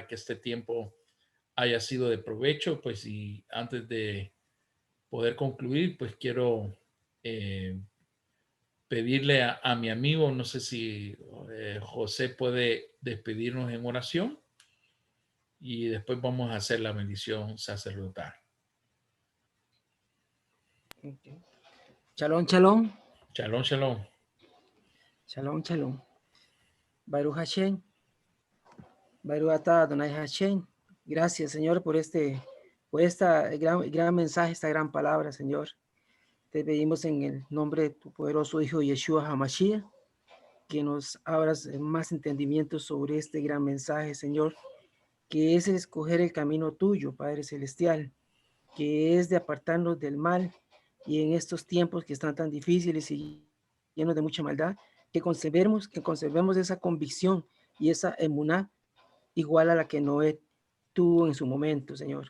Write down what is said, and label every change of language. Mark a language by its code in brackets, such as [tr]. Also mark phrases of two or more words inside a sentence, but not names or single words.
[es] Que este tiempo haya sido de provecho, pues, y antes de poder concluir, pues quiero pedirle a mi amigo, no sé si José puede despedirnos en oración y después vamos a hacer la bendición sacerdotal. [he] Okay. שלום, שלום. שלום, שלום. שלום, שלום. ברוך השם. ברוך אתה אדוני השם. [es] Gracias, Señor, por esta gran mensaje, esta gran palabra, Señor. Te pedimos en el nombre de tu poderoso Hijo [he] ישוע המשיח [es] que nos abras más entendimiento sobre este gran mensaje, Señor, que es escoger el camino tuyo, Padre Celestial, que es de apartarnos del mal y en estos tiempos que están tan difíciles y llenos de mucha maldad, que conservemos esa convicción y esa emuná igual a la que Noé tuvo en su momento, Señor.